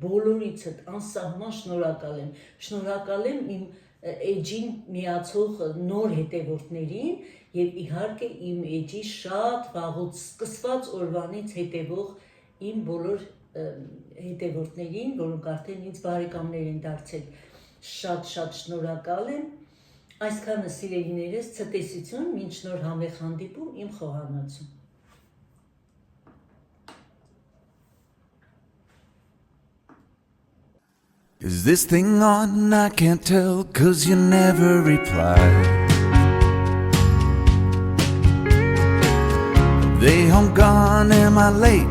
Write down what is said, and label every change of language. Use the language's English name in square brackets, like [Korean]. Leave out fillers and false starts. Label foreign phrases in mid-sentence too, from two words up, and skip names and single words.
[Armenian] բոլորիցդ անսահման շնորհակալ եմ իմ էջին միացող նոր հետևորդներին և իհարկե իմ էջի շատ վաղուց սկսված օրվանից հետևող իմ բոլոր հետևորդներին, որոնք արդեն ինձ բարեկամներ են դարձել, շատ շնորհակալ եմ, այսքանը սիրելիներս ցտեսություն, մինչ նոր համեղ հանդիպում իմ խոհանոցում։ [English] Is this thing on? I can't tell, 'cause you never replied. Are they home gone? Am I late?